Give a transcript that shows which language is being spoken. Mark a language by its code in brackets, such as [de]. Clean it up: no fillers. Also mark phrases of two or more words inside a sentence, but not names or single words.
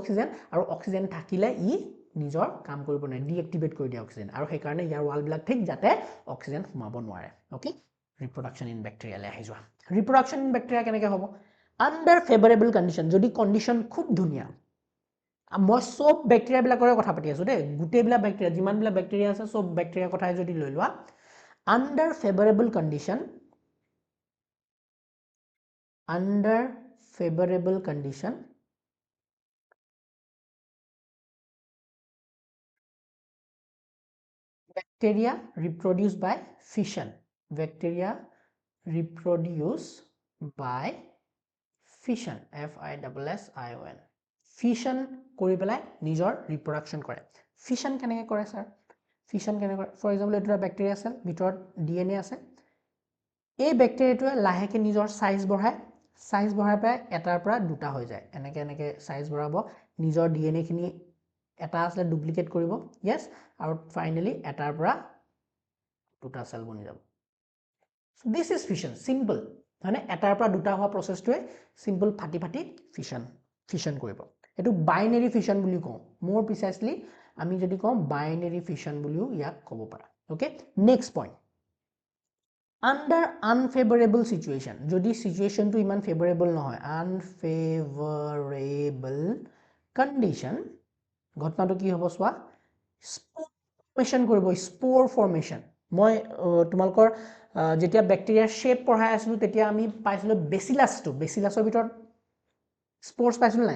[as] অক্সিজেন আৰু অক্সিজেন থাকিলে ই নিজৰ কাম কৰিব নোৱাৰে ডিএক্টিভেট কৰি দিয়ে অক্সিজেন আৰু সেইকাৰণে ইয়াৰ ৱালবিলাক ঠিক যাতে অক্সিজেন সোমাব নোৱাৰে ওকে [en] reproduction in bacteria [as] আহি যোৱা [en] reproduction in bacteria [as] কেনেকৈ হ'ব [en] under favorable condition [as] যদি কণ্ডিশ্যন খুব ধুনীয়া মই সব বেক্টেৰিয়াবিলাকৰে কথা পাতি আছোঁ দেই গোটেইবিলাক বেক্টেৰিয়া যিমানবিলাক বেক্টেৰিয়া আছে সব বেক্টেৰিয়াৰ কথাই যদি লৈ লোৱা [en] under favorable [as] কণ্ডিশ্যন [en] bacteria reproduce by fission bacteria reproduce by fission FISSION [as] fission কৰি পেলাই নিজৰ ৰিপ্ৰডাকশ্যন কৰে fission কেনেকৈ কৰে স্যাৰ fission কেনেকৈ কৰে ফৰ এক্সাম্পল এটা বেক্টেৰিয়া আছে ভিতৰত DNA আছে এই বেক্টেৰিয়াটোৱে লাহেকৈ নিজৰ সাইজ বঢ়ায় পায় এটাৰ পৰা দুটা হৈ যায় এনেকৈ সাইজ বঢ়াব নিজৰ DNA খিনি এটা আসলে ডুপ্লিকেট কৰিব yes আৰু ফাইনালি এটাৰ পৰা দুটা সেল বনি যাব [en] so this is fission simple [as] মানে এটাৰ পৰা দুটা হোৱা প্ৰসেছটোৱে simple ফাটি fission কৰিব এটো [en] binary fission [as] বুলি কওঁ [en] more precisely [as] আমি যদি কওঁ [en] binary fission [as] বুলিও ইয়াক ক'ব পাৰা [en] okay next point under unfavorable situation [as] যদি সিচুৱেশনটো ইমান ফেভৰেবল নহয় [en] unfavorable condition [as] ঘটনাটো কি হ'ব সোৱা ফৰ্মেশন কৰিব [en] spore formation [as] মই তোমালকৰ যেতিয়া ব্যাকটেৰিয়াৰ শেপ পঢ়াই আছিলো তেতিয়া আমি পাইছিলো বেচিলাছৰ ভিতৰত স্পোৰ্স পাইছিলো নাই